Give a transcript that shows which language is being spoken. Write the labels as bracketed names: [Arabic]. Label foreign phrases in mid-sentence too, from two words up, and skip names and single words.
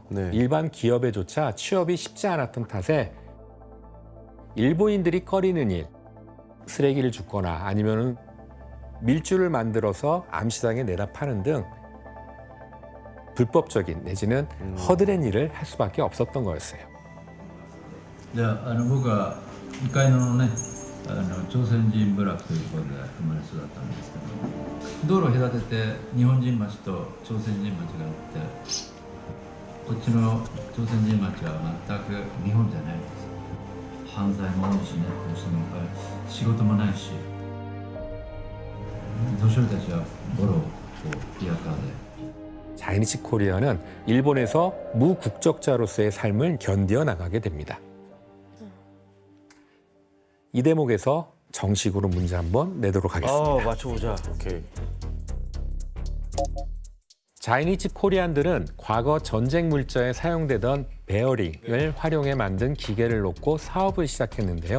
[Korean] 일반 기업에조차 취업이 쉽지 않았던 탓에 일본인들이 꺼리는 일, 쓰레기를 줍거나 아니면은 밀주를 만들어서 암시장에 내다 파는 등 불법적인 내지는 허드렛 일을 할 수밖에 없었던 거였어요. [Japanese] で僕は2階のね朝鮮人部落ということで生まれ育ったんですけど道路を隔てて日本人町と朝鮮人町があってこっちの朝鮮人町は全く日本じゃないんです犯罪も多いしね仕事もないし年寄りたちはボロをリアカーで [Korean] 자이니즈 코리아는 일본에서 무국적자로서의 삶을 견디어 나가게 됩니다. 이 대목에서 정식으로 문제 한번 내도록 하겠습니다. 맞춰보자. 오케이. 자이니즈 코리안들은 과거 전쟁 물자에 사용되던 베어링을 활용해 만든 기계를 놓고 사업을 시작했는데요.